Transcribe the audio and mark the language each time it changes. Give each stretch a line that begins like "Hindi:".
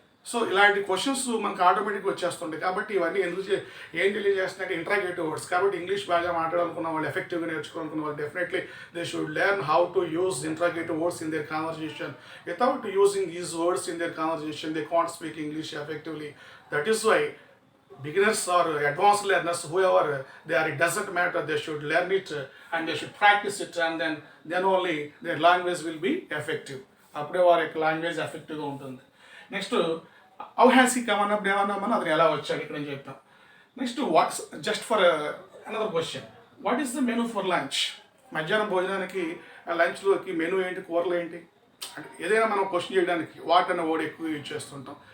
Telugu: So ఇలాంటి questions మనకు ఆటోమేటిక్గా వచ్చేస్తుంటాయి. కాబట్టి ఇవన్నీ ఏం తెలియజేస్తున్నాయంటే ఇంటరాగేటివ్ వర్డ్స్. కాబట్టి ఇంగ్లీష్ బాగా మాట్లాడాలనుకున్న వాళ్ళు, ఎఫెక్టివ్గా నేర్చుకోవాలనుకున్న వాళ్ళు definitely
English: They should learn how to use interrogative words in their conversation. Without using these words in their conversation they can't speak English effectively. That is why beginners or advanced learners, whoever they are, it doesn't matter, they should learn it and they should practice it, and then only their language will be effective.
Telugu: అప్పుడే వారి యొక్క language ఎఫెక్టివ్గా ఉంటుంది.
English: next how has he come
Telugu: అన్నప్పుడు ఏమన్నామని అతను ఎలా వచ్చాడు ఇక్కడ అని చెప్తాం.
English: Next what's just for another question, what is the menu for lunch.
Telugu: మధ్యాహ్నం భోజనానికి లంచ్లోకి మెనూ ఏంటి, కూరలు ఏంటి అంటే ఏదైనా మనం క్వశ్చన్ చేయడానికి వాట్ అనే వర్డ్ ఎక్కువ యూజ్ చేస్తుంటాం.